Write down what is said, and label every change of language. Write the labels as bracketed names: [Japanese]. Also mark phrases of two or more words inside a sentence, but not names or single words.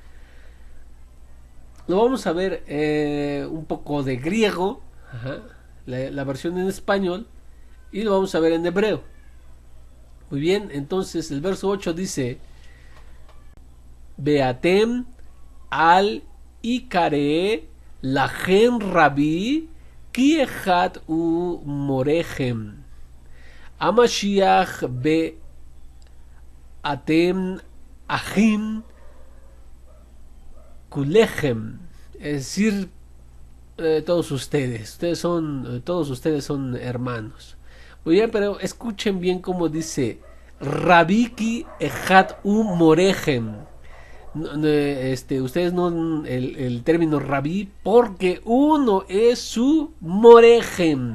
[Spanish] Lo vamos a ver un poco de griego, la versión en español, y lo vamos a ver en hebreo. Muy bien, entonces el verso 8 dice: [Hebrew] ואתם אל תקראו לכם רבי כי אחד הוא מורכם המשיח ואתם אחים כולכם. [Spanish] Es decir, todos ustedes son hermanos. Muy bien, pero escuchen bien cómo dice: [Hebrew] רבי כי אחד הוא מורכם. [Spanish] Ustedes no el término rabí, porque uno es su morechem.